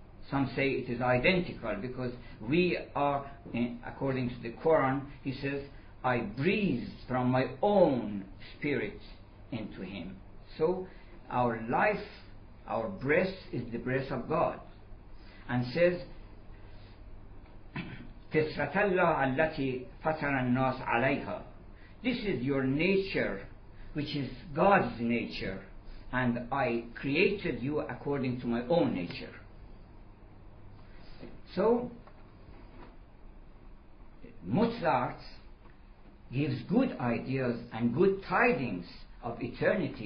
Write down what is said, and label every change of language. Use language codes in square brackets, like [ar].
[en] Some say it is identical because we are, according to the Quran, he says, I breathed from my own spirit into him. So our life, our breath is the breath of God. And says, [ar] فطرة الله التي فطر الناس عليها. [en] This is your nature, which is God's nature, and I created you according to my own nature. So Mozart gives good ideas and good tidings of eternity.